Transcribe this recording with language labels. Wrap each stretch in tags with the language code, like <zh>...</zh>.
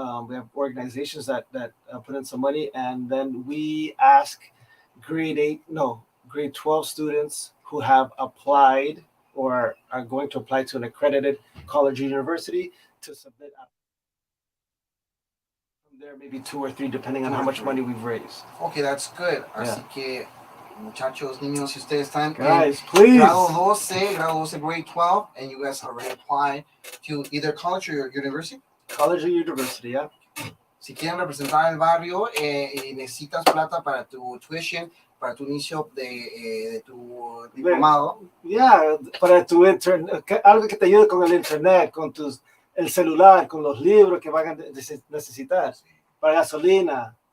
<en>We have organizations that put in some money, and then we ask grade 12 students who have applied or are going to apply to an accredited college or university to submit from there, maybe 2 or 3, depending on how much money we've raised. Okay, that's good.</en> <es>Así que, muchachos, niños, si ustedes están</es> <en>guys, please.</en> <es>grado 12,</es> <en>grade 12, and you guys already applied to either college or university? College or university, yeah.</en> <es>Si quieren representar al barrio y necesitas plata para tu tuition, para tu inicio de tu diplomado. Yeah, para tu internet, algo que te ayude con el internet, con el celular, con los libros que van a necesitar, para gasolina.</es>